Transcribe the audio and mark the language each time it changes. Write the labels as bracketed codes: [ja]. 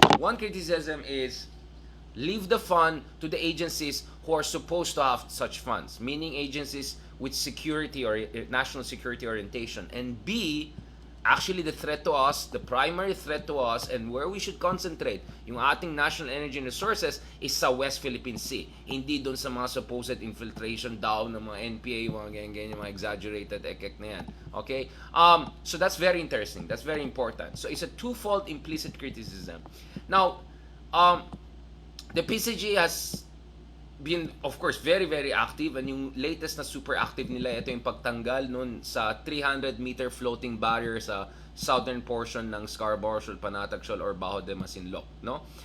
[en] One criticism is leave the fund to the agencies who are supposed to have such funds, meaning agencies with security or national security orientation. And B, actually the threat to us, the primary threat to us, and where we should concentrate [tl] yung ating [en] national energy and resources is sa West Philippine Sea. [tl] Hindi doon sa mga supposed infiltration daw ng mga NPA, mga ganyan, mga exaggerated ekek na yan. [en] Okay? So that's very interesting. That's very important. So it's a twofold implicit criticism. Now, the PCG has been, of course, very, very active, and [tl] yung latest na super active nila, ito yung pagtanggal nun sa [en] 300-meter floating barrier sa southern portion ng Scarborough Shoal, Panatag Shoal, or Bajo de Masinloc, no?